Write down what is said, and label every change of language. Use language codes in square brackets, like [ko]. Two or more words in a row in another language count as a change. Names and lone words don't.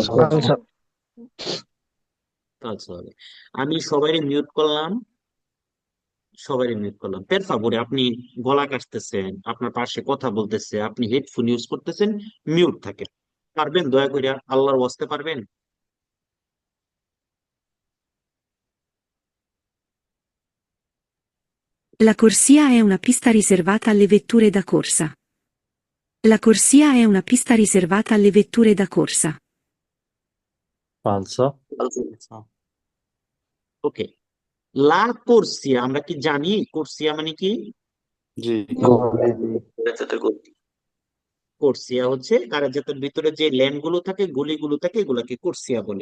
[bn] falso হবে। আমি সবাই মিউট করলাম, সবাই মিউট করলাম। [it] per favore, [bn] আপনি গলা কাটতেছেন, আপনার পাশে কথা বলতেছে, আপনি হেডফোন ইউজ করতেছেন, মিউট থাকেন। পারবেন দয়া করে? আল্লাহর ওয়াস্তে পারবেন? [it] La corsia è una pista riservata alle vetture da corsa. La corsia è una pista riservata alle vetture da corsa. [bn] ফালসো ওকে, [it] la corsia [bn] আমরা কি জানি? কোর্সিয়া মানে কি? জি, কোর্সিয়া হচ্ছে কারাজাতের ভিতরে যে লেন গুলো থাকে, গলিগুলো থাকে, এগুলাকে কোর্সিয়া বলে।